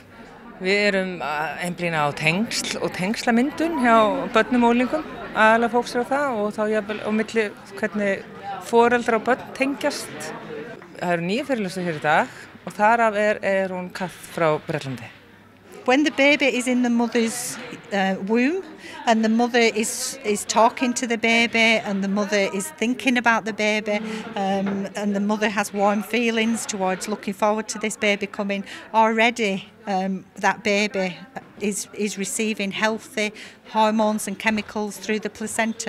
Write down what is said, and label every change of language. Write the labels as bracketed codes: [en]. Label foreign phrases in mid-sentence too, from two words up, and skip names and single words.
[is] Við erum að einblína á tengsl og tengslamyndun hjá börnum og unglingum, aðalega fókusera á það og þá jafnvel á milli hvernig foreldrar og börn tengjast. Það eru 9 fyrirlestur hér í dag og þar af er hún Kath frá Bretlandi. [en] When the baby is in the mother's womb and the mother is talking to the baby and the mother is thinking about the baby and the mother has warm feelings towards looking forward to this baby coming, already that baby is receiving healthy hormones and chemicals through the placenta.